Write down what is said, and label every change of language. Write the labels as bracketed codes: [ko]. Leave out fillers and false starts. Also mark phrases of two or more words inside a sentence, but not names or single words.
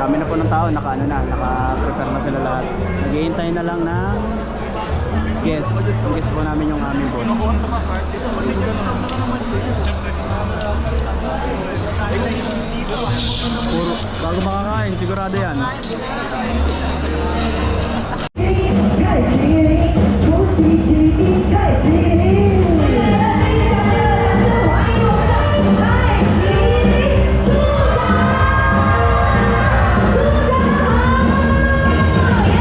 [tl] Dami na po ng tao, naka-prepare na sila lahat. Naghihintay na lang ng guest. Ang guest po namin yung aming boss. Puro, bago makakain, sigurado yan. [zh] 蔡琴，出席起立，蔡琴。欢迎我们的蔡琴处长，处长好，耶！